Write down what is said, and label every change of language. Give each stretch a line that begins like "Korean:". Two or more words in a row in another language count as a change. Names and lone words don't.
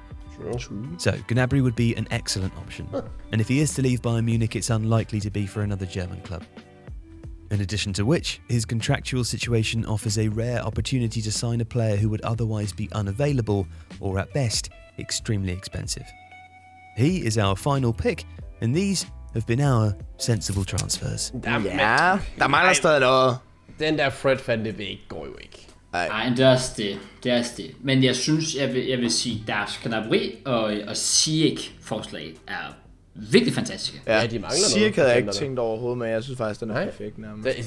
English: So, Gnabry would be an excellent option, and if he is to leave Bayern Munich, it's unlikely to be for another German club. In addition to which, his contractual situation offers a rare opportunity to sign a player who would otherwise be unavailable, or at best, extremely expensive. He is our final pick, and these have been our sensible transfers.
Danish: Ja, der mangler stadig noget. Den der Fred Van de Beek går jo ikke. Nej, det er også det. Det er også det. Men jeg synes, jeg vil sige, deres Gnabry og Ziyech forslag er virkelig fantastiske. Ja, de mangler Ziyech havde jeg ikke tænkt overhovedet, men jeg synes faktisk, den er perfekt nærmest.